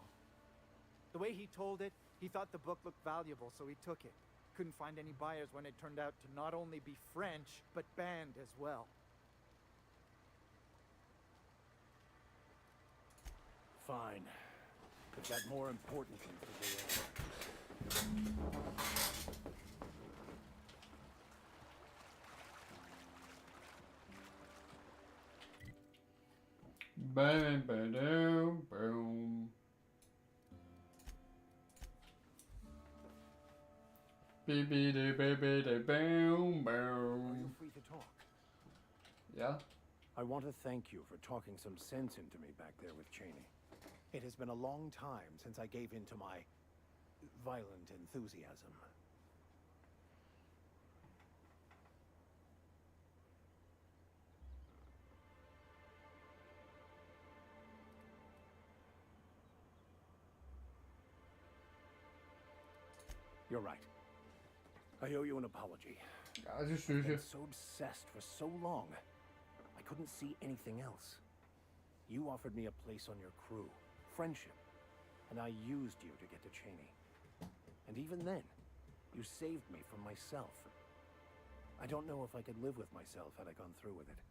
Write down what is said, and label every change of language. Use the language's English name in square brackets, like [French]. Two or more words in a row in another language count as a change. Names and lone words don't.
[English] The way he told it, he thought the book looked valuable, so he took it. Couldn't find any buyers when it turned out to not only be French, but banned as well. Fine. I've got more important things to do. Bam, ba-dum, boom. Boom, boom. Are you free to talk? Yeah. I want to thank you for talking some sense into me back there with Cheney. It has been a long time since I gave in to my violent enthusiasm. You're right. I owe you an apology. [Danish] Ja, det synes [English] I've been [Danish] jeg. [English] so obsessed for so long. I couldn't see anything else. You offered me a place on your crew, friendship, and I used you to get to Cheney. And even then, you saved me from myself. I don't know if I could live with myself had I gone through with it.